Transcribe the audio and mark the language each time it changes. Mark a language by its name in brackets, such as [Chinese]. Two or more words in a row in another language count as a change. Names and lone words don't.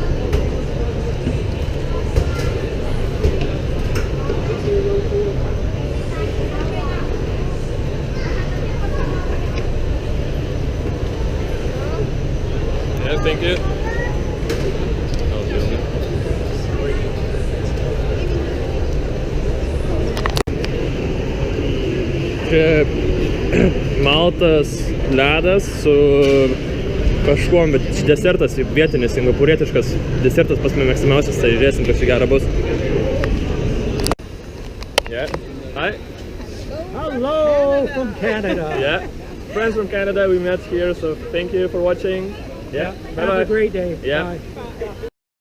[English] Yeah, thank you. Oh, really? [Lithuanian] Čia maltas ledas su kažkuom, bet desertas vietinis, singapūrietiškas desertas pas mane mėgstamiausias, tai žiūrėsim, kas čia gera bus. [English] Yeah. Hi. Hello from Canada. Yeah. Friends from Canada we met here, so thank you for watching. Yeah. Have a great day. Yeah. Bye.